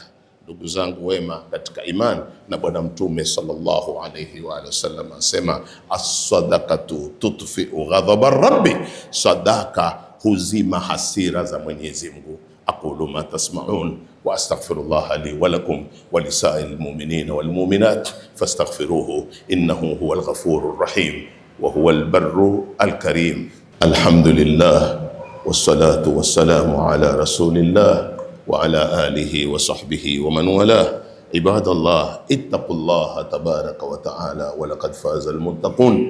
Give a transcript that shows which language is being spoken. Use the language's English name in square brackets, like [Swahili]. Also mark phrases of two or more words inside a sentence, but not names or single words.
[Swahili] Ndugu zangu wema katika imani, na Bwana Mtume [Arabic] صلى الله عليه وسلم [Swahili] asema, [Arabic] الصدقة تطفئ غضب الرب, [Swahili] sadaka huzima hasira za Mwenyezi Mungu. [Arabic] أقول ما تسمعون وأستغفر الله لي ولكم ولسائر المؤمنين والمؤمنات فاستغفروه إنه هو الغفور الرحيم وهو البر الكريم. الحمد لله والصلاة والسلام على رسول الله وعلى آله وصحبه ومن والاه. عباد الله، اتقوا الله تبارك وتعالى ولقد فاز المتقون.